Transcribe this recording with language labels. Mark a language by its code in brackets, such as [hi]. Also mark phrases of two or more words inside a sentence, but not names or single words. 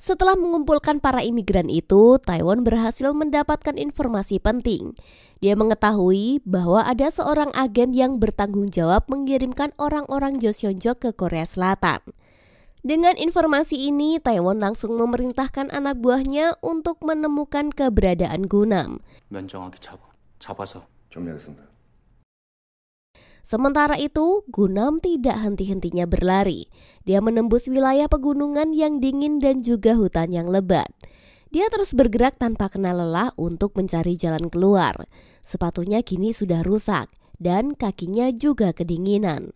[id] Setelah mengumpulkan para imigran itu, Taiwan berhasil mendapatkan informasi penting. Dia mengetahui bahwa ada seorang agen yang bertanggung jawab mengirimkan orang-orang Joseonjok ke Korea Selatan. Dengan informasi ini, Taiwan langsung memerintahkan anak buahnya untuk menemukan keberadaan Gunam. [ko] 면정하게 잡아서 준비하겠습니다. [id] Sementara itu, Gunam tidak henti-hentinya berlari. Dia menembus wilayah pegunungan yang dingin dan juga hutan yang lebat. Dia terus bergerak tanpa kenal lelah untuk mencari jalan keluar. Sepatunya kini sudah rusak dan kakinya juga kedinginan.